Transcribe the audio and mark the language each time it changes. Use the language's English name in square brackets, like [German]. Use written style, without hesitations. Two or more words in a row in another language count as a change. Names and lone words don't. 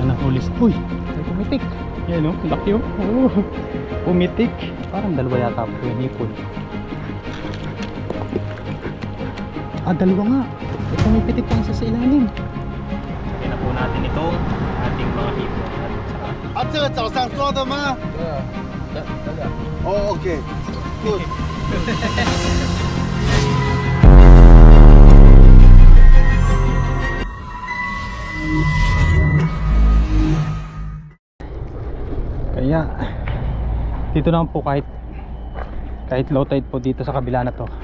[Filipino] hulis. Uy, may pumitik. Yan o, laki o. Oh, pumitik. Parang dalawa yata po yung hipon. Ah, dalawa nga. Pumipitik pa isa sa ilalim. Lagyan na po natin ito ating mga hipon. [Chinese] 啊，这个早上抓的吗？哦 ， [English] OK，good。 [Filipino] Kaya dito naman po kahit [English] low tide [Filipino] po dito sa kabila na to.